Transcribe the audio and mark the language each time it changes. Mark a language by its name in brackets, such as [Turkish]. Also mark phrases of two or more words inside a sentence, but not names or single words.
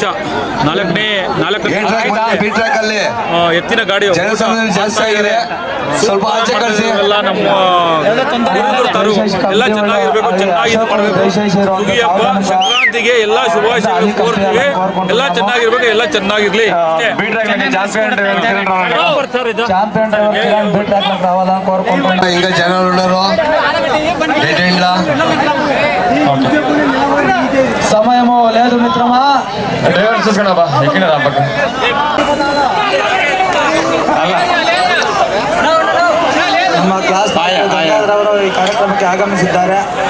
[Kannada] 4ನೇ ಎತ್ತಿನ ಗಾಡಿ ಜಾಸ್ತಿ ಆಗಿದೆ. ಸ್ವಲ್ಪ ಆಚೆ ಕಳಿಸಿ. ಎಲ್ಲ ನಮ್ಮ ಎಲ್ಲ ಚೆನ್ನಾಗಿರ್ಬೇಕು, ಚೆನ್ನಾಗಿ ಸುಗಿಯಪ್ಪ ಸಂಕ್ರಾಂತಿಗೆ ಎಲ್ಲ ಶುಭಾಶಯಗಳು ಕೋರ್ತೀವಿ. ಎಲ್ಲ ಚೆನ್ನಾಗಿರ್ಬೇಕು, ಎಲ್ಲ ಚೆನ್ನಾಗಿರ್ಲಿ. [Telugu] ఇంకా జనాలు ఉన్నారు సమయము లేదు మిత్రమా. డ్రైవర్ చూసుకోండి ఎక్కిన పక్క [Kannada] ನಮ್ಮ ಕ್ಲಾಸ್ ಅವರು ಈ ಕಾರ್ಯಕ್ರಮಕ್ಕೆ ಆಗಮಿಸಿದ್ದಾರೆ.